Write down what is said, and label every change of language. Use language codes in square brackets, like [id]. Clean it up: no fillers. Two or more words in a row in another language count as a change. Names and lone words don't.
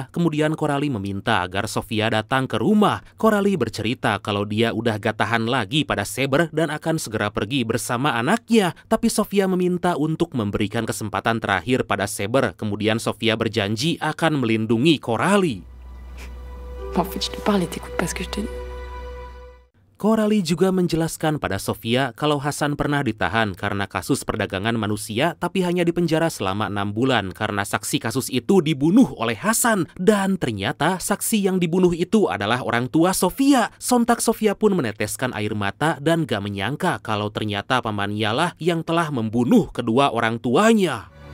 [id] Kemudian Coralie meminta agar Sofia datang ke rumah. Coralie bercerita kalau dia udah gak tahan lagi pada Saber dan akan segera pergi bersama anaknya. Tapi Sofia meminta untuk memberikan kesempatan terakhir pada Saber. Kemudian Sofia berjanji akan melindungi Coralie. [fr] En fait, je te parle et t'écoutes pas ce que je te dis. [id] Coralie juga menjelaskan pada Sofia kalau Hasan pernah ditahan karena kasus perdagangan manusia tapi hanya dipenjara selama 6 bulan karena saksi kasus itu dibunuh oleh Hasan. Dan ternyata saksi yang dibunuh itu adalah orang tua Sofia. Sontak Sofia pun meneteskan air mata dan gak menyangka kalau ternyata pamannya lah yang telah membunuh kedua orang tuanya.